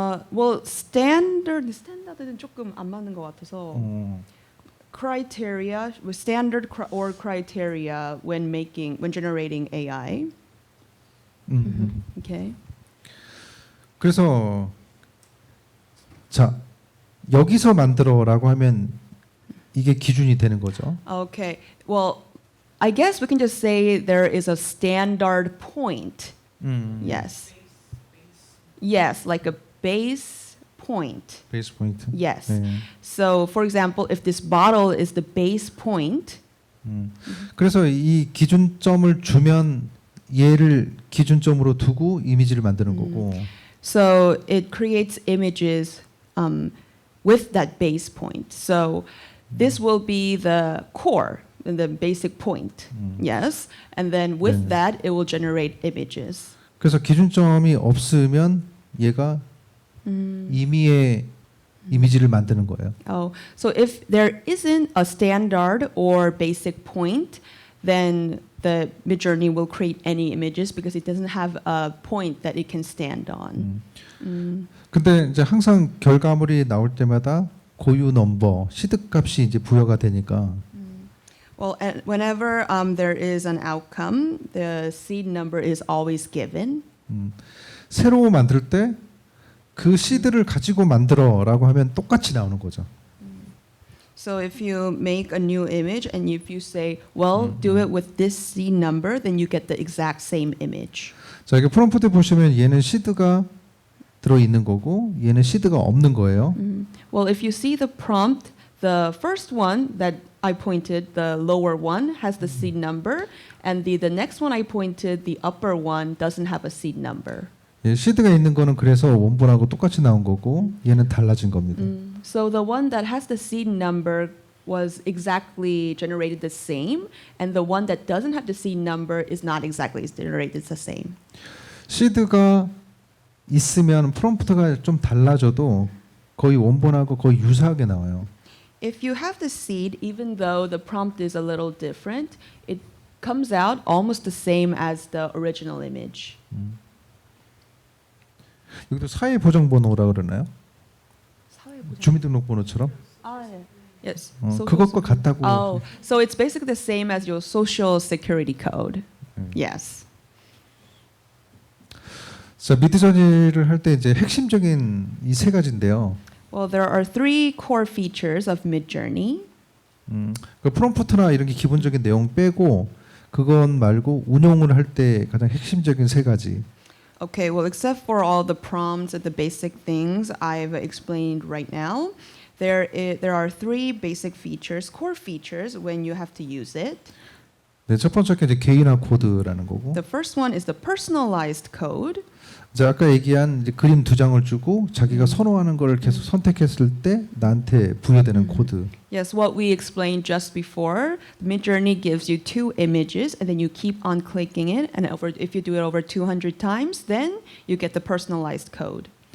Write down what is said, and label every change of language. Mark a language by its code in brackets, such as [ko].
[en] Well, standard는 [ko] 조금 안 맞는 것 같아서 [en] criteria, standard or criteria when generating AI. Okay. [ko] 그래서 자 여기서 만들어라고 하면 이게 기준이 되는 거죠. [en] Okay. Well, I guess we can just say there is a standard point. Yes. Yes, like a base point. 베이스 포인트. Yes. [ko] 네. [en] So, for example, if this bottle is the base point, [ko] 그래서 이 기준점을 주면 얘를 기준점으로 두고 이미지를 만드는 거고. [en] so it creates images with that base point. So, this will be the core, the basic point. Yes. And then with [ko] 네. [en] that, it will generate images. [ko] 그래서 기준점이 없으면 얘가 임의의 이미지를 만드는 거예요. [en] Oh, so if there isn't a standard or basic point, then the Midjourney will create any images because it doesn't have a point that it can stand on. [ko] 근데 이제 항상 결과물이 나올 때마다 고유 넘버, 시드 값이 이제 부여가 되니까 [en] Well, and whenever there is an outcome, the seed number is always given. [ko] 새로 만들 때 그 시드를 가지고 만들어라고 하면 똑같이 나오는 거죠. [en] So if you make a new image and if you say, well, do it with this seed number, then you get the exact same image. [ko] 자, 이게 프롬프트 보시면 얘는 시드가 들어 있는 거고 얘는 시드가 없는 거예요. [en] Well, if you see the prompt, the first one that I pointed, the lower one, has the seed number, and the next one I pointed, the upper one, doesn't have a seed number. [ko] 예, 시드가 있는 거는 그래서 원본하고 똑같이 나온 거고 얘는 달라진 겁니다. [en] So the one that has the seed number was exactly generated the same, and the one that doesn't have the seed number is not exactly generated the same. [ko] 시드가 있으면 프롬프트가 좀 달라져도 거의 원본하고 거의 유사하게 나와요. [en] If you have the seed, even though the prompt is a little different, it comes out almost the same as the original image. [ko] 여기도 사회보장번호라 그러나요? 주민등록번호처럼? [en] Yes. [ko] 그것과 같다고. [en] Oh, so it's basically the same as your social security code. Yes. [ko] 자, 미드저니를 할 때 이제 핵심적인 이 세 가지인데요. [en] Well, there are three core features of Midjourney. [ko] 그 프롬프트나 이런 게 기본적인 내용 빼고 그건 말고 운용을 할 때 가장 핵심적인 세 가지. [en] Okay, well, except for all the prompts and the basic things I've explained right now, there are three basic features, core features, when you have to use it. [ko] 네, 첫 번째가 이제 개인화 코드라는 거고. [en] The first one is the personalized code. [ko] 자, 아까 얘기한 이제 그림 두 장을 주고 자기가 선호하는 걸 계속 선택했을 때 나한테 부여되는 코드. [en] Yes, what we explained just before, Midjourney gives you two images and then you keep on clicking it, and if you do it over 200 times, then you get the personalized code.